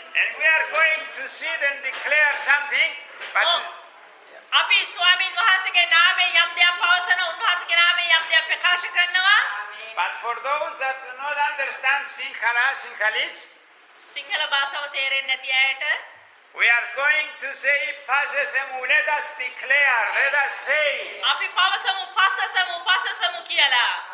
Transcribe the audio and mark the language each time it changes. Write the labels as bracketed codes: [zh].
[en] And we are going to sit and declare something, but [si] ඔව්. අපි ස්වාමින් වහන්සේගේ නාමයෙන් යම් දෙයක් පවසන උන්වහන්සේගේ නාමයෙන් යම් දෙයක් ප්‍රකාශ කරනවා. [en] for those that do not understand Sinhalese, [si] Sinhala භාෂාව තේරෙන්නේ නැති අයට [en] we are going to say, Pasesemu, let us declare, let us say, [si] අපි පවසමු කියලා.